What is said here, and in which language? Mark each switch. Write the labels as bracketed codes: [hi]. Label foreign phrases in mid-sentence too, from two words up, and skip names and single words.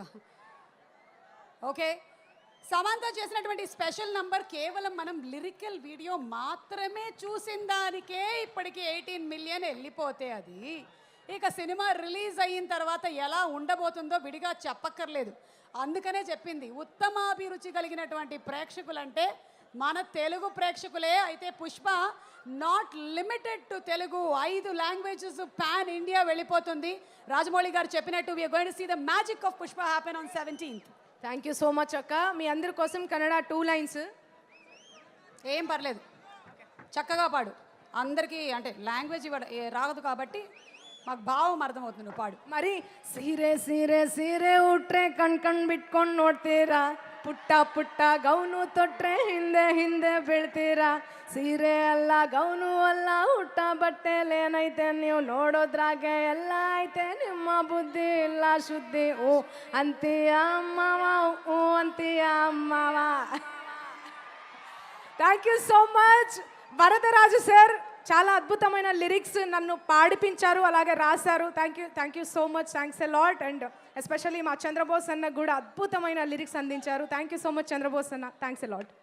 [te] ఓకే, సమంత చేసినటువంటి [en] special number [te] కేవలం మనం [en] lyrical video [te] మాత్రమే చూసిన దానికే ఇప్పటికి 18 మిలియన్ వెళ్ళిపోతే అది ఇక [en] cinema release [te] అయిన తర్వాత ఎలా ఉండబోతుందో విడిగా చెప్పక్కర్లేదు. అందుకనే చెప్పింది ఉత్తమాభిరుచి కలిగినటువంటి ప్రేక్షకులంటే మన తెలుగు ప్రేక్షకులే. అయితే పుష్ప [en] not limited to [te] తెలుగు, [en] 5 languages pan India [te] వెళ్ళిపోతుంది. రాజమౌళి గారు చెప్పినట్టు [en] we are going to see the magic of Pushpa happen on 17th. thank you so much [te] అక్క. మీ అందరి కోసం కన్నడ 2 లైన్స్. ఏం పర్లేదు, చక్కగా పాడు. అందరికీ అంటే లాంగ్వేజ్ రాదు కాబట్టి మాకు భావం అర్థమవుతుంది, నువ్వు పాడు. [kn] ಮರಿ ಸೀರೆ ಸೀರೆ ಸೀರೆ ಉಟ್ರೆ ಕಣ್ బిట్ಕೊಂಡು ನೋಡ್ತೀರಾ ಪುಟ್ಟ ಪುಟ್ಟ ಗೌನು ತೊಟ್ರೆ ಹಿಂದೆ ಹಿಂದೆ ಬೀಳ್ತೀರಾ ಸೀರೆ ಅಲ್ಲ ಗೌನು ಅಲ್ಲ ಹುಟ್ಟ ಬಟ್ಟೆಲೇನೈತೆ ನೀವು ನೋಡೋದ್ರಾಗೆ ಎಲ್ಲ ಐತೆ ನಿಮ್ಮ ಬುದ್ಧಿ ಇಲ್ಲ ಶುದ್ಧಿ ಓ ಅಂತೀಯ ಅಮ್ಮವ ಓ ಅಂತೀಯ ಅಮ್ಮವ [en] thank you so much [te] వరదరాజు సార్ చాలా అద్భుతమైన లిరిక్స్ నన్ను పాడిపించారు అలాగే రాశారు [en] thank you so much thanks a lot and especially [te] మా చంద్రబోస్ అన్న కూడా అద్భుతమైన లిరిక్స్ అందించారు [en] thank you so much [te] చంద్రబోస్ అన్న [en] thanks a lot